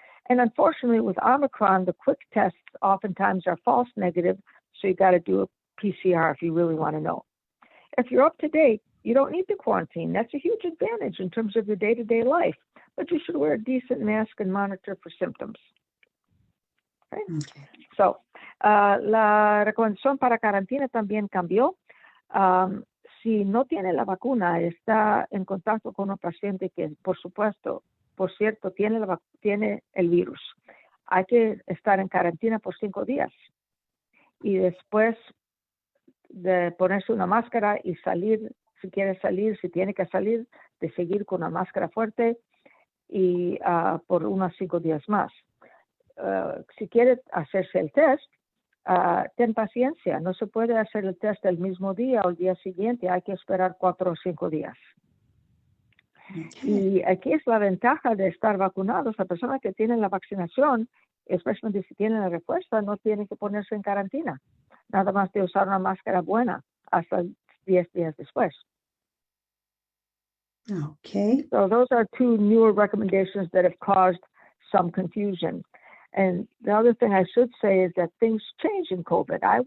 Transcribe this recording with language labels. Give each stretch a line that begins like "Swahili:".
English: And unfortunately, with Omicron, the quick tests oftentimes are false negative, so you got to do a PCR if you really want to know. If you're up to date, you don't need to quarantine. That's a huge advantage in terms of your day-to-day life, but you should wear a decent mask and monitor for symptoms. Okay?
Spanish: So, la recomendación para cuarentena también cambió. Si no tiene la vacuna, está en contacto con un paciente que, por cierto, tiene el virus. Hay que estar en cuarentena por 5 días. Y después de ponerse una máscara y salir, si quiere salir, si tiene que salir, de seguir con una máscara fuerte y por unos 5 días más. Si quiere hacerse el test, ten paciencia. No se puede hacer el test el mismo día o el día siguiente. Hay que esperar 4 o 5 días. Y aquí es la ventaja de estar vacunados. La persona que tiene la vacunación especialmente si tienen la respuesta, no tienen que ponerse en carantina. Nada más de usar una máscara buena hasta 10 días después. Okay.
English: So those are two newer recommendations that have caused some confusion. And the other thing I should say is that things change in COVID.